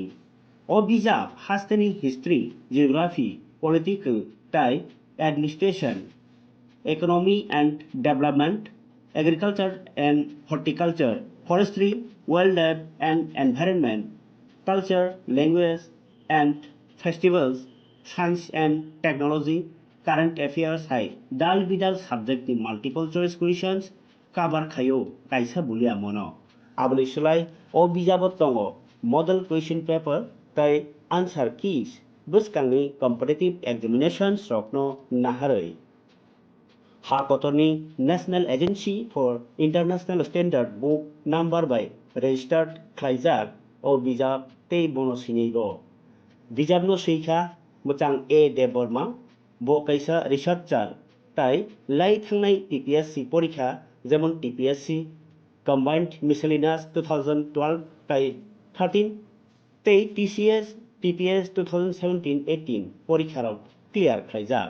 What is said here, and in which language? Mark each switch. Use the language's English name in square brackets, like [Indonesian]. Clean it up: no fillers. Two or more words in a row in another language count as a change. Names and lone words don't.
[Kok Borok] O bijab hasteni [English] history, geography, political, tai administration, economy and development, agriculture and horticulture, forestry, wildlife and environment, culture, language and festivals, science and technology, current affairs [Kok Borok] hai dal bidal [English] subject [Kok Borok] ni [English] multiple choice questions [Kok Borok] cover khayo kaisa bulia mono aboni sulai o bijabot tongo [English] model question paper [Kok Borok] tai [English] answer keys [Kok Borok] buskangni [English] competitive examinations [Kok Borok] rokno naharoi Hakotoni National Agency for International Standard Book Number by Registered Klaijak o bijab tei bono sinigo. Bijab no seikha muchang A. Deborma bo kaisa researcher tai lai thangnai TPSC porikha jemon TPSC Combined Miscellaneous 2012 tai 13 tei TCS TPS 2017-18 porikharok clear khaijak.